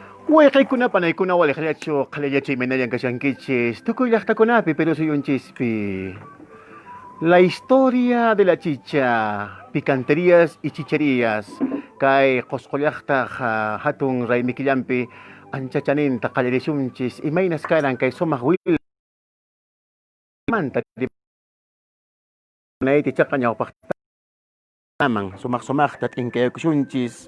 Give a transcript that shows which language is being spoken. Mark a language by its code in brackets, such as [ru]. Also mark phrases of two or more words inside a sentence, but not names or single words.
[qu] Wayqaykuna panaykuna waliqllachu qhalillachiy minayan kashankichis tukuy llaqtakunapi pero suyunchispi. [es] La historia de la chicha, picanterías y chicherías. [qu] Kay qosqollaqtaq hatun raymikillampi anchachaninta qallarishunchis imaynas karan kay sumaq willmanta nayti chaqa ñawpaqtaman sumaq-sumaqta t'inkayakushunchis.